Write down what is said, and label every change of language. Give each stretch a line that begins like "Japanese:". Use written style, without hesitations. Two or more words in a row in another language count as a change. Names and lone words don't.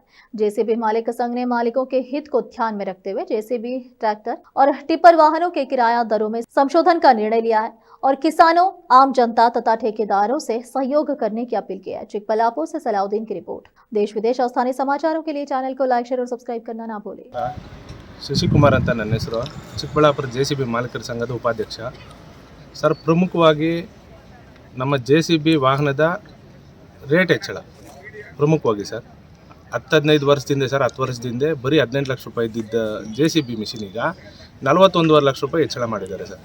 Hindi: जेसीबी मालिक संघ ने मालिकों के हित को ध्यान में रखते हुए जेसीबी, ट्रैक्टर और टिपर वाहनों के किराया दरों में संशोधन का निर्णय लिया है और किसानों, आम जनता तथा ठेकेदारों से सहयोग करने की अपील की है। चिकबल्लापुर से सलाउद्दीन की रिपोर्ट। देश विदेश और स्थानीय समाचारों के लिए चैनल को लाइक, शेयर और सब्सक्राइब करना ना भूलें।
Kannada: ಶಶಿ ಕುಮಾರ್ ಅಂತ ನನ್ನ ಹೆಸರು, ಚಿಕ್ಕಬಳ್ಳಾಪುರ JCB ಮಾಲೀಕರ ಸಂಘದ ಉಪಾಧ್ಯಕ್ಷ ಸರ್. ಪ್ರಮುಖವಾಗಿ ನಮ್ಮ JCB ವಾಹನದ ರೇಟ್ ಹೆಚ್ಚಳ ಪ್ರಮುಖವಾಗಿ ಸರ್ 10-15 ವರ್ಷದಿಂದ ಸರ್ 10 ವರ್ಷದಿಂದ ಬರೀ 18 ಲಕ್ಷ ರೂಪಾಯಿ ಇದ್ದಿದ್ದ JCB ಮಿಷಿನ್ ಈಗ 41.5 ಲಕ್ಷ ರೂಪಾಯಿ ಹೆಚ್ಚಳ ಮಾಡಿದ್ದಾರೆ ಸರ್.